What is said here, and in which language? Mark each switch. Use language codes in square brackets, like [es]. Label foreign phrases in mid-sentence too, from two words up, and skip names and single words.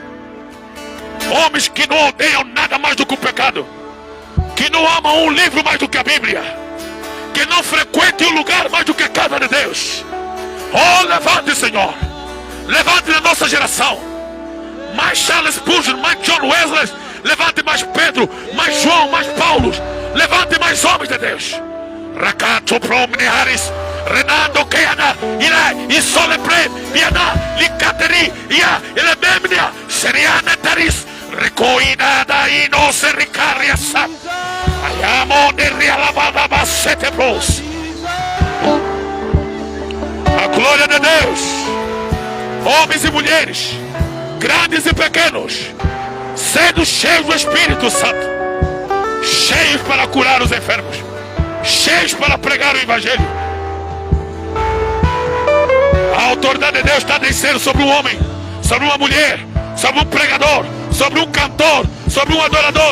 [pt] Homens que não odeiam nada mais do que o pecado, que não amam um livro mais do que a Bíblia, que não frequentem um lugar mais do que a casa de Deus. Oh, levante, Senhor. Levante na nossa geração mais Charles Spurgeon, mais John Wesley. Levante mais Pedro, mais João, mais Paulo. Levante mais homens de Deus. Rakato promnearis Renando Keana Ira Isolepre Viana Likateri Ia Elememnia Seriana Taris Recoina da Ino Sericaria Sa Ayamo de Realabada Basete Bros. A glória de Deus. Homens e mulheres, grandes e pequenos, sendo cheios do Espírito Santo, cheios para curar os enfermos, cheios para pregar o Evangelho. A autoridade de Deus está descendo sobre um homem, sobre uma mulher, sobre um pregador, sobre um cantor, sobre um adorador.